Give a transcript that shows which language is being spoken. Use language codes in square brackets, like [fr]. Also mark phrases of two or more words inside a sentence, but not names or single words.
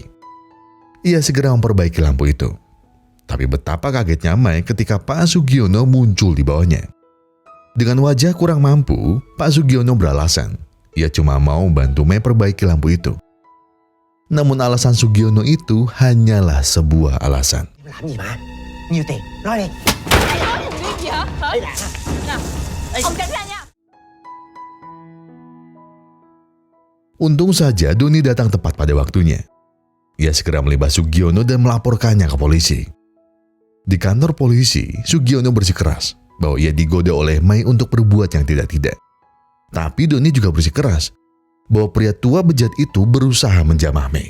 [id] Ia segera memperbaiki lampu itu. Tapi betapa kagetnya Mai ketika Pak Sugiono muncul di bawahnya. Dengan wajah kurang mampu, Pak Sugiono beralasan ia cuma mau bantu Mai perbaiki lampu itu. Namun alasan Sugiono itu hanyalah sebuah alasan. [vi] Làm gì mà? Nhiều tiền, nói đi. Ông tránh ra nha. [id] Untung saja Doni datang tepat pada waktunya. Ia segera melibas Sugiono dan melaporkannya ke polisi. Di kantor polisi, Sugiono bersikeras bahwa ia digoda oleh Mei untuk berbuat yang tidak-tidak. Tapi Doni juga bersikeras bahwa pria tua bejat itu berusaha menjamah Mei.